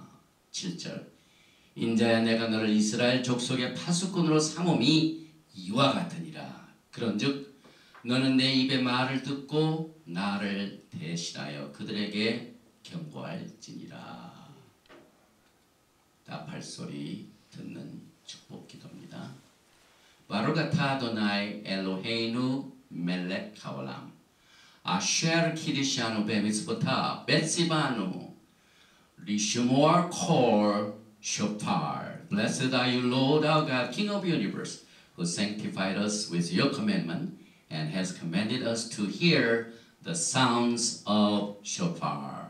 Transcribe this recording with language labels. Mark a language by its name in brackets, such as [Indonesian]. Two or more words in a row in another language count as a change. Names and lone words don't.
[Korean] 7절 인자야 내가 너를 이스라엘 족속의 파수꾼으로 삼음이 이와 같으니라. 그런즉 너는 내 입의 말을 듣고 나를 대신하여 그들에게 경고할지니라. 답할 소리 듣는 축복 기도입니다. [Hebrew] ברוך אתה אדוני אלוהינו מלך העולם אשר קדשנו במצוותיו וציוונו לשמוע קול שופר [English] Blessed are you, Lord our God, King of the universe, who sanctified us with your commandment and has commanded us to hear the sounds of shofar.